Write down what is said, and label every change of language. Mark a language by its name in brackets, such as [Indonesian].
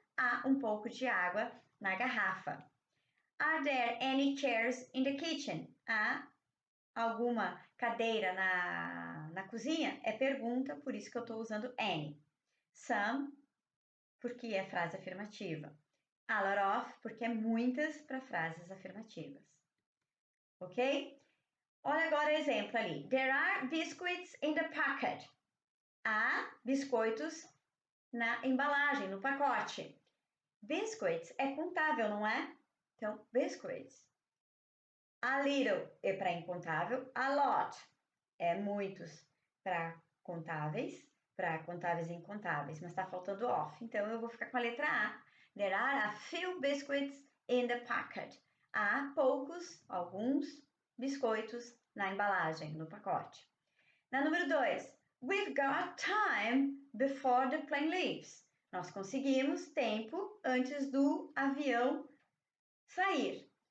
[Portuguese] Há um pouco de água na garrafa. [English] Are there any chairs in the kitchen? [Portuguese] Há alguma cadeira na cozinha? É pergunta, por isso que eu estou usando any. Some, porque é frase afirmativa. A lot of, porque é muitas para frases afirmativas. Ok? Olha agora o exemplo ali. [English] There are biscuits in the packet. [Portuguese] Há biscoitos na embalagem, no pacote. Biscuits é contável, não é? Então, biscuits. A little é para incontável. A lot é muitos para contáveis e incontáveis, mas está faltando off. Então, eu vou ficar com a letra A. [English] There are a few biscuits in the packet. [Portuguese] Há poucos, alguns, biscoitos na embalagem, no pacote. Na número 2, [English] we've got time before the plane leaves. [Portuguese] Nós conseguimos tempo antes do avião sair.